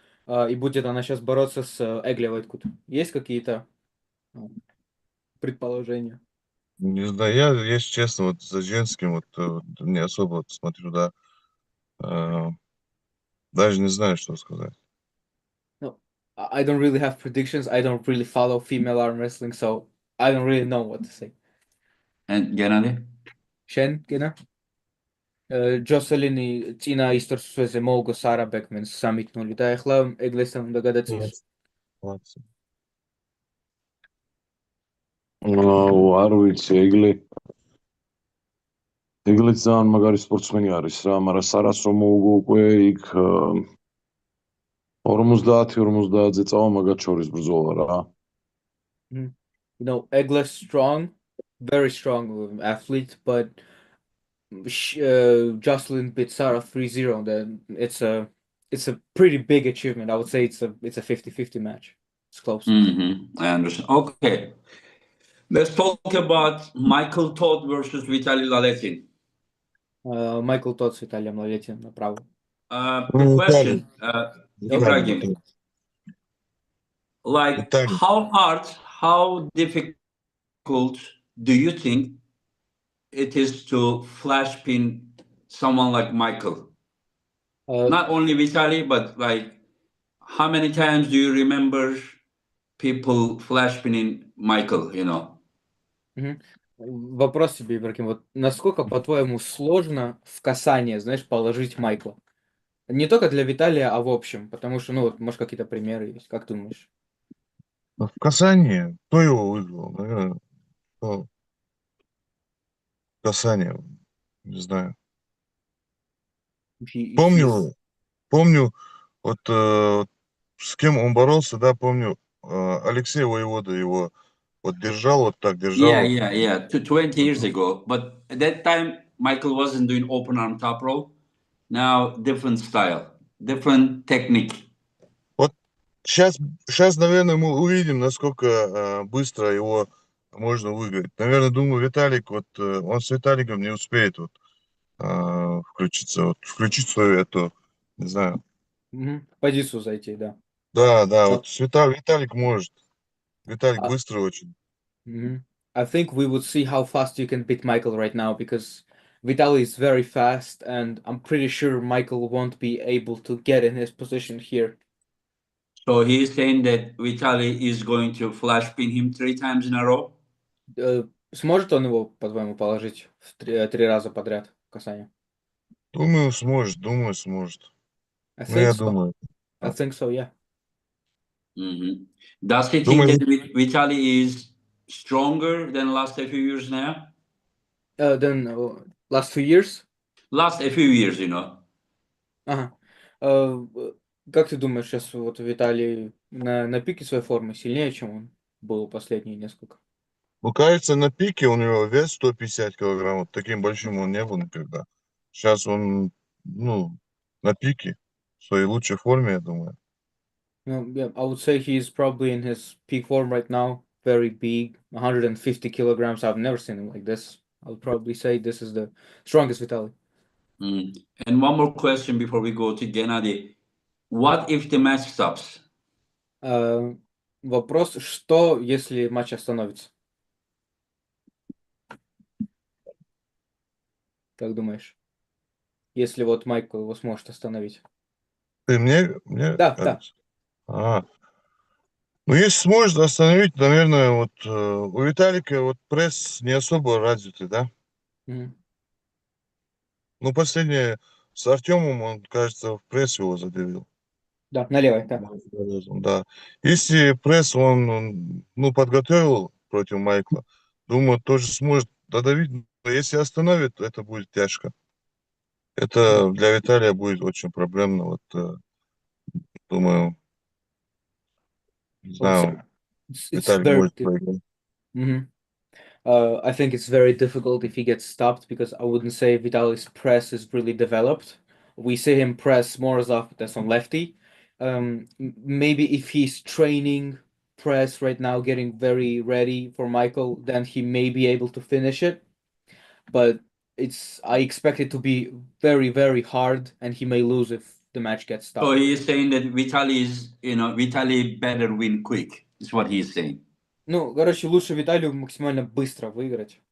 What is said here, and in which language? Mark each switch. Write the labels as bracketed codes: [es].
[ru] И будет она сейчас бороться с Эгли Вайткут. Есть какие-то предположения? Не знаю, я, если честно, вот за женским вот не особо вот смотрю, да. Даже не знаю, что сказать. [en] No, I don't really have predictions. I don't really follow female arm wrestling, so I don't really know what to say. And Gennady? [ka] შენ გენა? ჯოსელინი წინა ისტორიაზე მოუგო სარა ბეკმენს 3-0 და ეხლა ეგლესთან უნდა გადაწიოს. [ru] Молодцы. [ka] არ ვიცი, ეგლე ძალიან მაგარი სპორტსმენი არის რა, მაგრამ სარას რომ მოუგო უკვე იქ 50-50-ზე წავა მაგათ შორის ბრძოლა რა. [en] You know, Egles strong, very strong athlete, but Jocelyn beat Sarah 3-0. Then it's a pretty big achievement. I would say it's a 50-50 match. It's close. I understand. Okay. Let's talk about Michael Todd versus Vitaly Laletin. [ru] Майкл Тодд с Виталием Лалетиным направо. [en] The question, Ibragim, like [ru] Виталий. [en] how hard, how difficult do you think it is to flash pin someone like Michael? Not only Vitaly, but like how many times do you remember people flash pinning Michael, you know? [ru] Вопрос тебе, Ибрагим, вот насколько, по-твоему, сложно в касание, знаешь, положить Майкла? Не только для Виталия, а в общем, потому что, ну, вот, может, какие-то примеры есть, как ты думаешь? В касании, кто его выиграл? Наверное, кто? Касание, не знаю. Помню, вот с кем он боролся, да, помню, Алексей Воевода его вот держал, вот так держал. [en] Yeah. 20 years ago. But at that time, Michael wasn't doing open arm top roll. Now, different style, different technique. [ru] Вот сейчас, наверное, мы увидим, насколько быстро его можно выиграть. Наверное, думаю, Виталик, вот он с Виталиком не успеет вот включить свою эту, не знаю. Позицию зайти, да. Да, вот Виталик может. Виталик быстрый очень. [en] I think we would see how fast you can beat Michael right now because Vitaly is very fast and I'm pretty sure Michael won't be able to get in his position here. So he's saying that Vitaly is going to flash pin him 3 times in a row? [ru] Сможет он его, по-твоему, положить в 3 раза подряд в касание? Думаю, сможет. [en] I [ru] Ну, я [en] think so. [ru] думаю. [en] I think so, yeah. Does he think that Vitaly is stronger than last a few years now? Then last 2 years? Last a few years, you know. Ага. [ru] Как ты думаешь, сейчас вот Виталий на пике своей формы сильнее, чем он был последние несколько? Ну, кажется, на пике у него вес 150 килограмм. Вот таким большим он не был никогда. Сейчас он, ну, на пике, в своей лучшей форме, я думаю. [en] Yeah, I would say he's probably in his peak form right now. Very big, 150 kilograms. I've never seen him like this. I would probably say this is the strongest Vitaly. And one more question before we go to Gennady. What if the match stops? [ru] Вопрос, что если матч остановится? Как думаешь? Если вот Майкл его сможет остановить. Ты мне Да. кажется. Ну, если сможет остановить, наверное, вот у Виталика вот пресс не особо развитый, да? Ну, последнее с Артемом, он, кажется, в пресс его задавил. Да, на левой, да. Да. Если пресс он, ну, подготовил против Майкла, думаю, тоже сможет додавить. Но если остановит, это будет тяжко. Это для Виталия будет очень проблемно. Вот, думаю, не знаю, Виталий может проиграть. [en] I think it's very difficult if he gets stopped because I wouldn't say Vitaly's press is really developed. We see him press more as often as on lefty. Maybe if he's training press right now, getting very ready for Michael, then he may be able to finish it. But I expect it to be very, very hard, and he may lose if the match gets stopped. So he is saying that Vitaly better win quick, is what he is saying. [ru] Ну, короче, лучше Виталию максимально быстро выиграть.